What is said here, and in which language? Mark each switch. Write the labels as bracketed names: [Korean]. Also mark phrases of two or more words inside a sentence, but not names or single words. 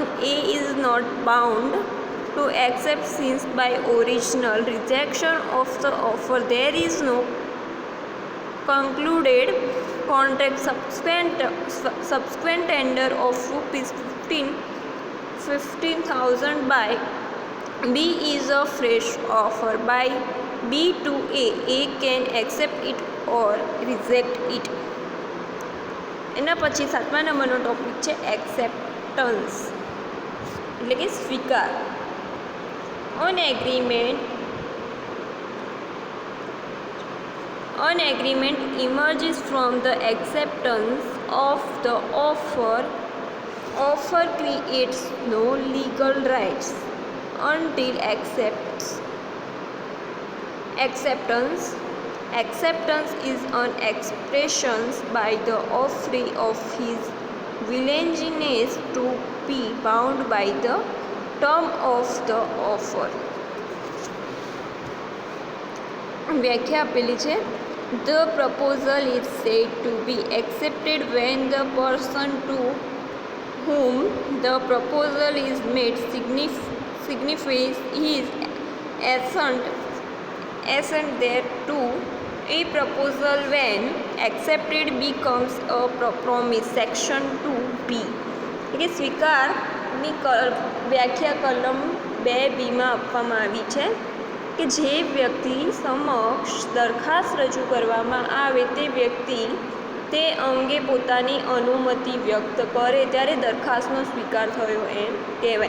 [English] A is not bound to accept since by original rejection of the offer there is no concluded contract. Subsequent tender of ₹15,000 by B is a fresh offer by B to A. A can accept it or reject it. [Gujarati] એના પછી 7મા નંબરનો ટોપિક છે એક્સેપ્ટન્સ એટલે કે સ્વીકાર. [English] An agreement emerges from the acceptance of the offer. Offer creates no legal rights until acceptance. Acceptance is an expression by the offeree of his willingness to be bound by the term of the offer. [Gujarati] વ્યાખ્યા આપેલી છે. [English] The proposal is said to be accepted when the person to whom the proposal is made signifies his assent thereto. A proposal when accepted becomes a promise. Section 2B. [Gujarati] એટલે સ્વીકારની વ્યાખ્યા કલમ 2B આપવામાં આવી છે કે જે વ્યક્તિ સમક્ષ દરખાસ્ત રજૂ કરવામાં આવે તે વ્યક્તિ તે અંગે પોતાની અનુમતિ વ્યક્ત કરે ત્યારે દરખાસ્તનો સ્વીકાર થયો એમ કહેવાય.